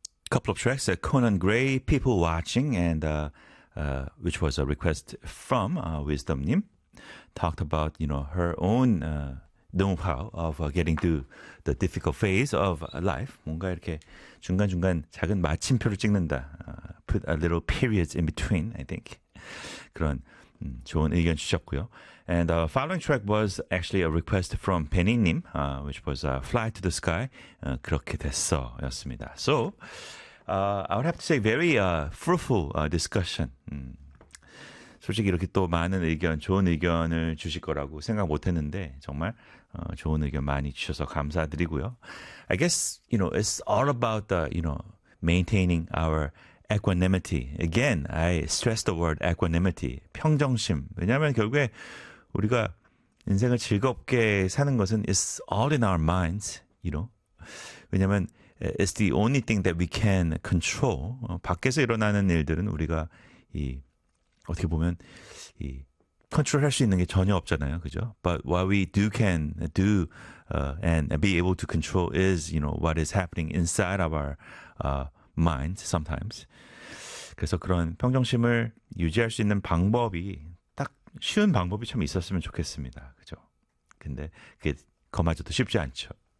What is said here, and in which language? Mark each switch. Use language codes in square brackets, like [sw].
[en] couple of tracks, Conan Gray, People Watching, and which was a request from Wisdom Nim, talked about, you know, her own know-how of getting to the difficult phase of life. [ko] 뭔가 이렇게 중간중간 작은 마침표를 찍는다. [en] Put a little periods in between, I think. [ko] 그런 좋은 의견 주셨고요. [en] And the following track was actually a request from Benny님, which was Fly to the Sky, [ko] 그렇게 됐어 였습니다. [en] So, I would have to say very fruitful discussion. [ko] 솔직히 이렇게 또 많은 의견, 좋은 의견을 주실 거라고 생각 못했는데 정말 좋은 의견 많이 주셔서 감사드리고요. [en] I guess, you know, it's all about the, you know, maintaining our equanimity. Again, I stress the word equanimity. [ko] 평정심. 왜냐하면 결국에 우리가 인생을 즐겁게 사는 것은 [en] it's all in our minds, you know. [ko] 왜냐하면 [en] it's the only thing that we can control. [ko] 밖에서 일어나는 일들은 우리가 이 어떻게 보면 이 컨트롤할 수 있는 게 전혀 없잖아요. 그죠? [en] But what we do can do and be able to control is, you know, what is happening inside of our minds sometimes. [ko] 그래서 그런 평정심을 유지할 수 있는 방법이 딱 쉬운 방법이 참 있었으면 좋겠습니다. 그죠? 근데 그게 그마저도 쉽지 않죠.